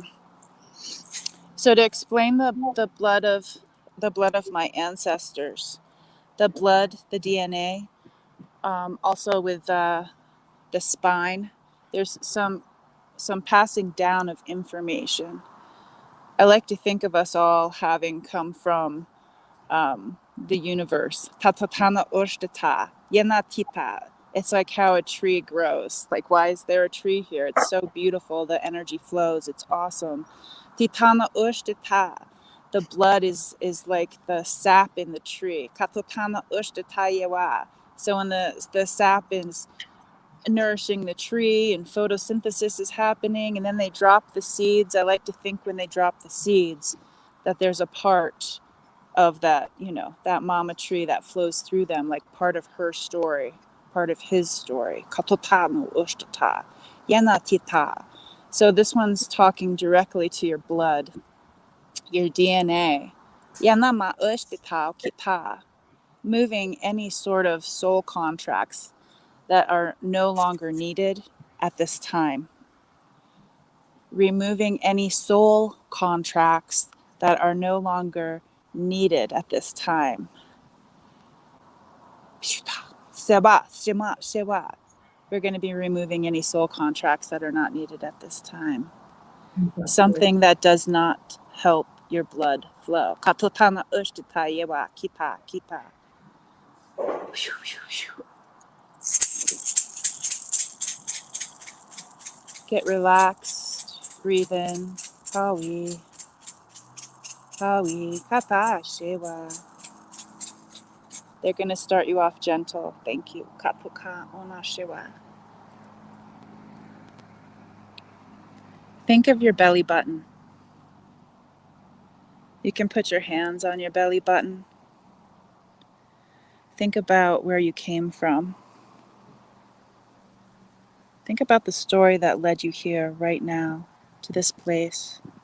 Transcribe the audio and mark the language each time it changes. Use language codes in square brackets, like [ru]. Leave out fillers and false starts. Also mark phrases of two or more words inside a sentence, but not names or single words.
[en] So to explain the blood of my ancestors, the blood, the DNA, also with the spine, there's some passing down of information. I like to think of us all having come from the universe. Tatatana ushtata, yenatita. It's like how a tree grows. Like, why is there a tree here? It's so beautiful. The energy flows. It's awesome. Titana ushtata. The blood is like the sap in the tree. Katotana ushtata yewa. So when the sap is nourishing the tree and photosynthesis is happening, and then they drop the seeds. I like to think when they drop the seeds that there's a part of that, that mama tree that flows through them, like part of her story, part of his story. Katotano ushtata, yanatita. So this one's talking directly to your blood, your DNA. Yanama ushtita kita. Moving any sort of soul contracts that are no longer needed at this time. Removing any soul contracts that are no longer needed at this time. We're going to be removing any soul contracts that are not needed at this time. Something that does not help your blood flow. Katotana ushtita yewa kita kita. Get relaxed. Breathe in. Kawi. Kawi. Kata shewa. They're going to start you off gentle. Thank you. Kapuka ona shewa. Think of your belly button. You can put your hands on your belly button. Think about where you came from. Think about the story that led you here right now to this place.